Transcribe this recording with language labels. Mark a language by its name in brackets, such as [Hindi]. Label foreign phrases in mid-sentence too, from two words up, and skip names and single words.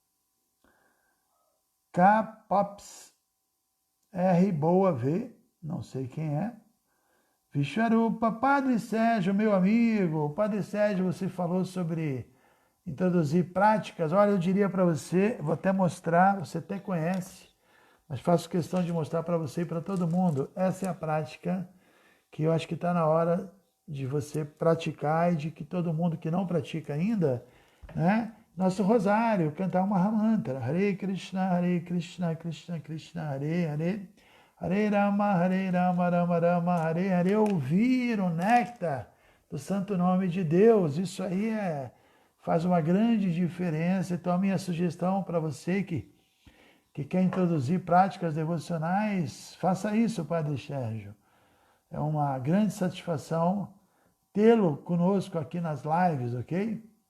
[Portuguese] K-Pops, R Boa V, não sei quem é, Vishwarupa, Padre Sérgio, meu amigo, Padre Sérgio, você falou sobre introduzir práticas, olha, eu diria para você, vou até mostrar, você até conhece, mas faço questão de mostrar para você e para todo mundo. Essa é a prática que eu acho que está na hora de você praticar e de que todo mundo que não pratica ainda, né? Nosso rosário, cantar uma Mahamantra. [Sanskrit] Hare Krishna, Krishna Krishna, Hare Hare. Hare Rama, Rama Rama, Hare Hare. [Portuguese] Ouvir o néctar do santo nome de Deus. Isso aí faz uma grande diferença. Então a minha sugestão para você que quer introduzir práticas devocionais, faça isso, Padre Sérgio. É uma grande satisfação tê-lo conosco aqui nas lives, ok?